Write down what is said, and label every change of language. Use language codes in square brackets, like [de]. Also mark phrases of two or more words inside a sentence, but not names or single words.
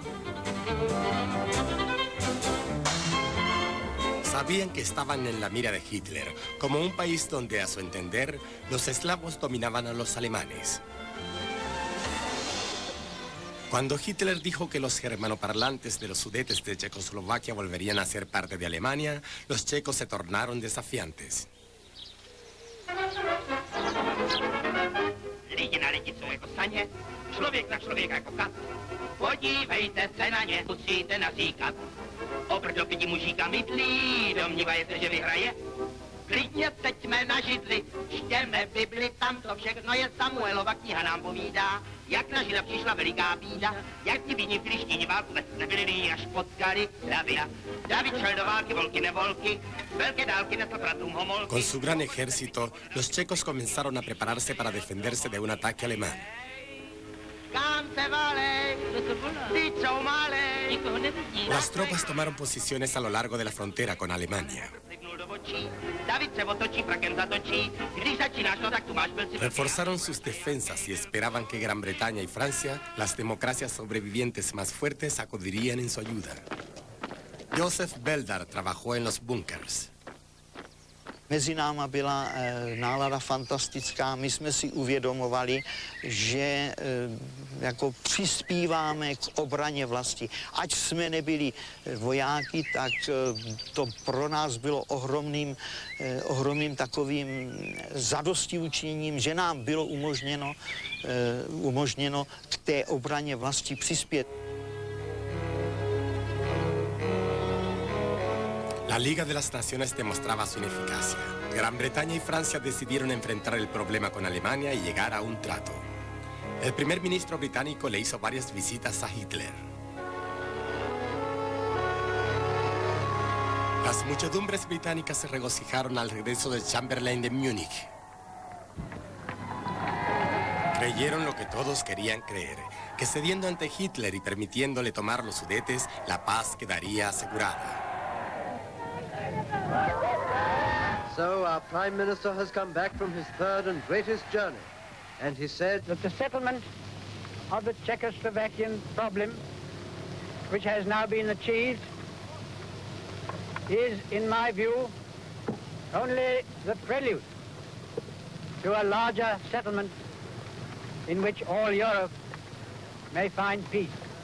[es] Sabían que estaban en la mira de Hitler, como un país donde, a su entender, los eslavos dominaban a los alemanes. Cuando Hitler dijo que los germanoparlantes de los Sudetes de Checoslovaquia volverían a ser parte de Alemania, los checos se tornaron desafiantes. [cs] Lidi na lidi jsou jako saně, člověk na člověka jako kat. Podívejte se na ně, musíte nasíkat. Oproti pěti mužíka mydlí, domnívají se, že vyhraje. Klidně seďme na židli, čtěme Bibli, tam to všechno je. Samuelova kniha nám povídá, jak na Žida přišla veliká bída, jak ti bídní filištíni válku nebyli, až potkali Davida. David šel do války, volky nevolky, velké dálky nesl bratům homolky. [es] Con su gran ejército, los checos comenzaron a prepararse para defenderse de un ataque alemán. Las tropas tomaron posiciones a lo largo de la frontera con Alemania. Reforzaron sus defensas y esperaban que Gran Bretaña y Francia, las democracias sobrevivientes más fuertes, acudirían en su ayuda. Josef Beldar trabajó en los búnkers. [cs] Mezi náma byla nálada fantastická. My jsme si uvědomovali, že jako přispíváme k obraně vlasti. Ať jsme nebyli vojáky, tak to pro nás bylo ohromným takovým zadostiučiněním, že nám bylo umožněno k té obraně vlasti přispět. [es] La Liga de las Naciones demostraba su ineficacia. Gran Bretaña y Francia decidieron enfrentar el problema con Alemania y llegar a un trato. El primer ministro británico le hizo varias visitas a Hitler. Las muchedumbres británicas se regocijaron al regreso de Chamberlain de Múnich. Creyeron lo que todos querían creer, que cediendo ante Hitler y permitiéndole tomar los Sudetes, la paz quedaría asegurada. [en] So our Prime Minister has come back from his third and greatest journey, and he said that the settlement of the Czechoslovakian problem, which has now been achieved, is, in my view, only the prelude to a larger settlement in which all Europe may find peace.